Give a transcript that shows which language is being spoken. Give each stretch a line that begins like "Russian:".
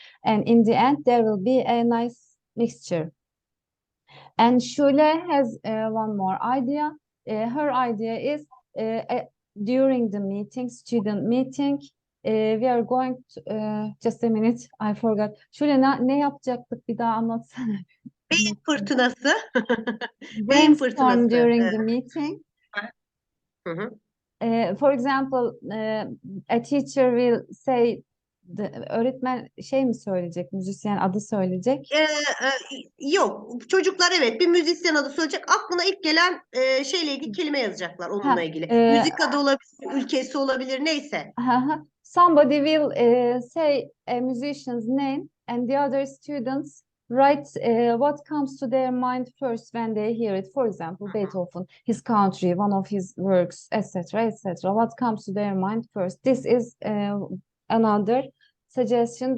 English: And in the end, there will be a nice mixture. And Shule has one more idea. Her idea is during the meeting, student meeting, we are going to, just a minute, I forgot.
Turkish: Şule ne yapacaktık, bir daha anlatsana. Beyin fırtınası. Beyin
English: Brainstorm
Turkish: fırtınası.
English: during the meeting. Hı hı. For example, a teacher will say,
Turkish: öğretmen şey mi söyleyecek, müzisyen adı söyleyecek. Yok, çocuklar evet bir müzisyen adı söyleyecek. Aklına ilk gelen şeyle ilgili kelime yazacaklar onunla ilgili. Müzik adı olabilir, ülkesi olabilir, neyse.
English: Somebody will say a musician's name, and the other students write what comes to their mind first when they hear it. For example, Beethoven, his country, one of his works, etc., etc. What comes to their mind first? This is another suggestion.